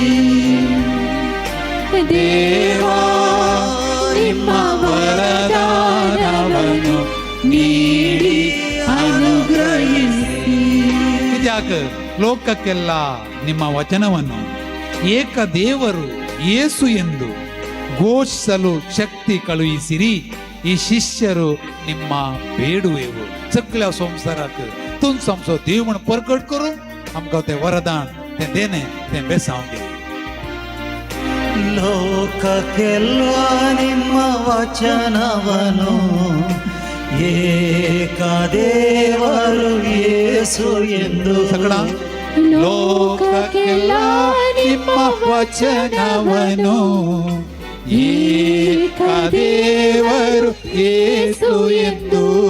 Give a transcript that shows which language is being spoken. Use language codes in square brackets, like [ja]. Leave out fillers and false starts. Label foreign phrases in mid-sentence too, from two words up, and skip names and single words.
[kn] ದೇವಾ ನಿಮ್ಮ ವರದಾನವನ್ನು ನೀಡಿ ಅನುಗ್ರಹಿಸಿ. ಇದ್ಯಾಕ ಲೋಕಕ್ಕೆಲ್ಲ ನಿಮ್ಮ ವಚನವನ್ನು ಏಕ ದೇವರು ಯೇಸು ಎಂದು ಘೋಷಿಸಲು ಶಕ್ತಿ ಕಳುಹಿಸಿರಿ. ಈ ಶಿಷ್ಯರು ನಿಮ್ಮ ಬೇಡುವೆವು. [kok] सगळ्या संसाराक तुम समजो देव म्हण प्रकट करून आमकां तें वरदान तें देणे तें बेसावंगे. [kn] ಲೋಕಕ್ಕೆಲ್ಲ ನಿಮ್ಮ ವಚನವನು ಏಕ ದೇವರು ಯೇಸು ಎಂದು [kok] सगळा [kn] ಲೋಕಕ್ಕೆಲ್ಲ ನಿಮ್ಮ ವಚನವನು ಏಕ ದೇವರು ಯೇಸು ಎಂದು